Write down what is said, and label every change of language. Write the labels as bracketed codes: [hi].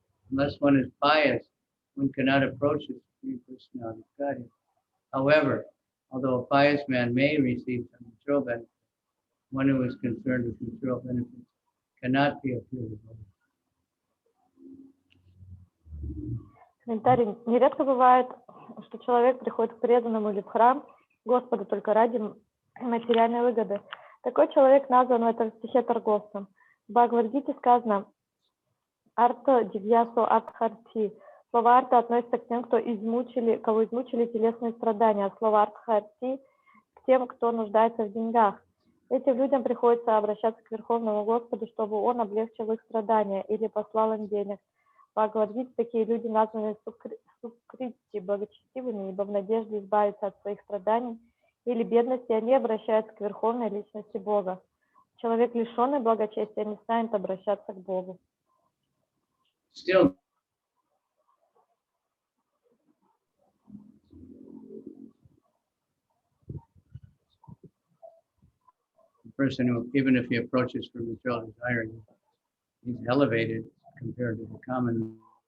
[en] Unless one is pious, one cannot approach the Supreme Personality of Godhead. However, although a pious man may receive some material benefit, one who is concerned with material benefits cannot be a pure devotee. [ru] Комментарий. Нередко бывает, что человек приходит к преданному или в храм Господу только ради материальной выгоды. Такой человек назван в этом стихе торговцем. В Бхагавад-гите сказано [sa] «Арта дивьясо артхарти». [ru] Слово «арта» относится к тем, кого измучили телесные страдания, а слово «артхарти» к тем, кто нуждается в деньгах. Этим людям приходится обращаться к Верховному Господу, чтобы Он облегчил их страдания или послал им денег. В Бхагавад-гите такие люди названы сукрити, благочестивыми, ибо в надежде избавиться от своих страданий или бедности они обращаются к Верховной Личности Бога. Человек, лишенный благочестия, не станет обращаться к Богу. [en] Still, the person who, even if he approaches for material desire, he's elevated compared to the common.